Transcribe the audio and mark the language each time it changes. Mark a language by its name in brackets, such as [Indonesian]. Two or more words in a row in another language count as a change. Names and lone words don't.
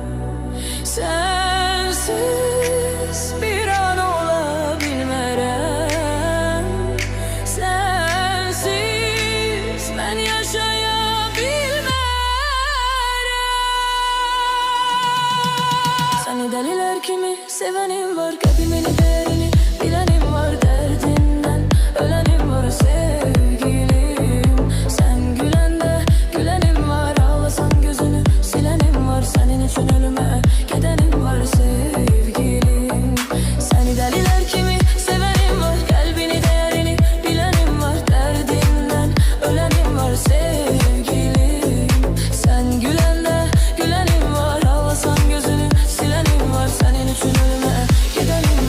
[Turkish] Sensiz bir an olabilmərəm, [Azerbaijani] sensiz mən yaşaya bilmərəm. Səni dəlilər [Turkish] kimi sevenim var, kalbimin değerini bilenim var, derdinden ölenim var sevgilim. Sen gülende gülenim var, ağlasan gözünü silenim var, senin için ölüme gidenim var sevgilim. Seni deliler kimi sevenim var, kalbini değerini bilenim var, derdinden ölenim var sevgilim. Sen gülende gülenim var, ağlasan gözünü silenim var, senin için ölüme gidenim